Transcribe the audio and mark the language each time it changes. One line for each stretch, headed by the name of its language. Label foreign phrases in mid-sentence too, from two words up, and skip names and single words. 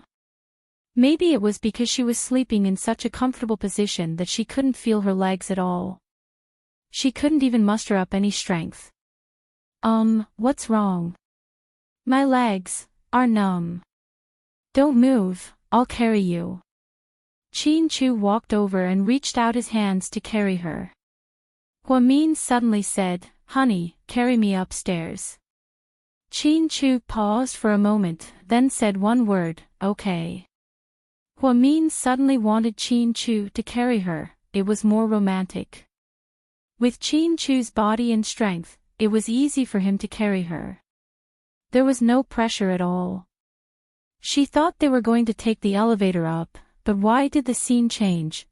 English: Maybe it was because she was sleeping in such a comfortable position that she couldn't feel her legs at all. She couldn't even muster up any strength. What's wrong? My legs are numb. Don't move, I'll carry you. Chin-Chu walked over and reached out his hands to carry her. Huamin suddenly said, Honey, carry me upstairs. Chin-Chu paused for a moment, then said one word, okay. Huamin suddenly wanted Chin-Chu to carry her. It was more romantic. With Chin-Chu's body and strength, it was easy for him to carry her. There was no pressure at all. She thought they were going to take the elevator up, but why did the scene change?